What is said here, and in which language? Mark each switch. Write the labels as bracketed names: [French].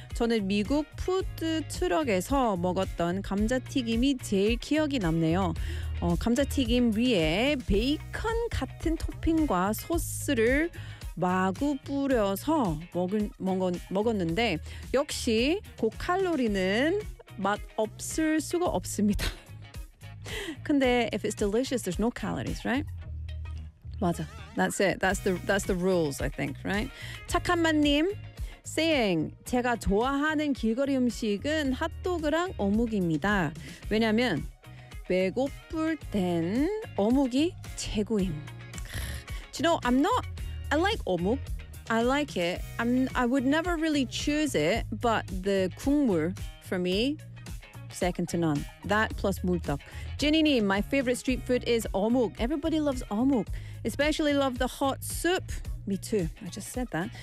[Korean] 저는 미국 푸드 트럭에서 먹었던 감자튀김이 제일 기억이 남네요. 감자튀김 위에 베이컨 같은 토핑과 소스를 마구 뿌려서 먹었는데 역시 고칼로리는 맛 없을 수가 없습니다. 근데 [English] if it's delicious, there's no calories, right? [Korean] 맞아. [English] That's it. That's the rules, I think, right? [Korean] 착한맛님 [English] saying, [Korean] 제가 좋아하는 길거리 음식은 핫도그랑 어묵입니다. 왜냐면 배고플 땐 어묵이 최고임. [English] Do you know, I like 어묵. I like it. I would never really choose it, but the 국물 for me, second to none. That plus 물떡. Jenny님, my favorite street food is 어묵. Everybody loves 어묵. Especially love the hot soup. Me too. I just said that.